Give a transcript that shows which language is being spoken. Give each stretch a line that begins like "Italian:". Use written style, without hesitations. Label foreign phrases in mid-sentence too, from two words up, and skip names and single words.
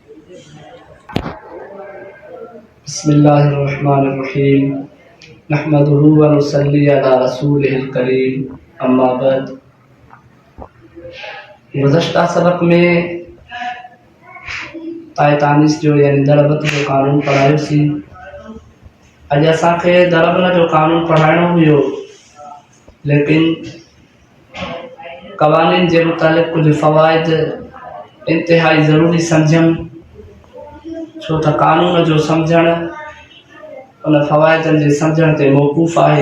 Arabic: بسم الله الرحمن الرحيم نحمده ونصلي على رسوله الكريم أما بعد.
Sindhi: गुज़श्ता सबक में तानीस जो यानी दरबत जो कानून पढ़ायोसी। अॼु असांखे दरबन जो कानून पढ़ाइणो हुयो, लेकिन क़वानीन जे मुतालिक़ कुछ फ़वाइद इंतहाई ज़रूरी सम्झम, छो त कानून जो सम्झण उन फ़वाइदनि जे सम्झण ते मौक़ूफ़ आहे।